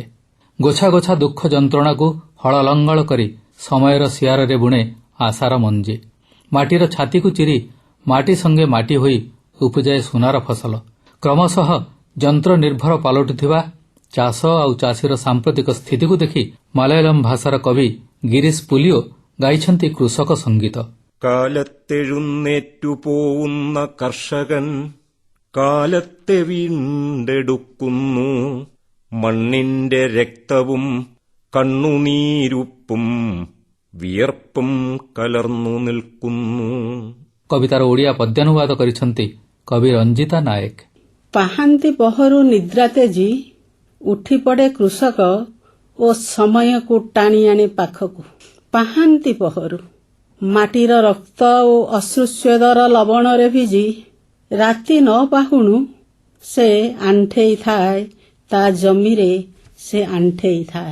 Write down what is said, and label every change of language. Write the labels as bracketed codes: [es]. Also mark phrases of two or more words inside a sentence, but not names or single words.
[or] ଗୋଛା ଗୋଛା ଦୁଃଖ ଯନ୍ତ୍ରଣାକୁ ହଳ ଲଙ୍ଗଳ କରି ସମୟର ସିଆରରେ ବୁଣେ ଆଶାର ମଞ୍ଜି। ମାଟିର ଛାତିକୁ ଚିରି ମାଟି ସଙ୍ଗେ ମାଟି ହୋଇ ଉପୁଜାଏ ସୁନାର ଫସଲ। କ୍ରମଶଃ ଯନ୍ତ୍ର ନିର୍ଭର ପାଲଟୁଥିବା ଚାଷ ଆଉ ଚାଷୀର ସାମ୍ପ୍ରତିକ ସ୍ଥିତିକୁ ଦେଖି ମାଲୟାଲମ ଭାଷାର କବି ଗିରିଶ ପୁଲିଓ ଗାଇଛନ୍ତି କୃଷକ ସଙ୍ଗୀତ। [ml] കാലത്തെഴുന്നേറ്റു പോവുന്ന കർഷകൻ കാലത്തെ വീണ്ടെടുക്കുന്നു, മണ്ണിന്റെ രക്തവും കണ്ണുനീരുപ്പും വിയർപ്പും കലർന്നു നിൽക്കുന്നു। [or] କବିତାର ଓଡ଼ିଆ ପଦ୍ୟାନୁବାଦ କରିଛନ୍ତି କବି ରଞ୍ଜିତା ନାୟକ। ପାହାନ୍ତି ପହରୁ ନିଦ୍ରା ତେଜି ଉଠି ପଡ଼େ କୃଷକ ଓ ସମୟକୁ ଟାଣି ଆଣେ ପାଖକୁ। ପାହାନ୍ତି ପହରୁ ମାଟିର ରକ୍ତ ଓ ଅଶ୍ରୁସ୍ୱେଦର ଲବଣରେ ଭିଜି ରାତି ନ ପାହୁଣୁ ସେ ଆଣ୍ଠେଇ ଥାଏ, ତା ଜମିରେ ସେ ଆଣ୍ଠେଇ ଥାଏ।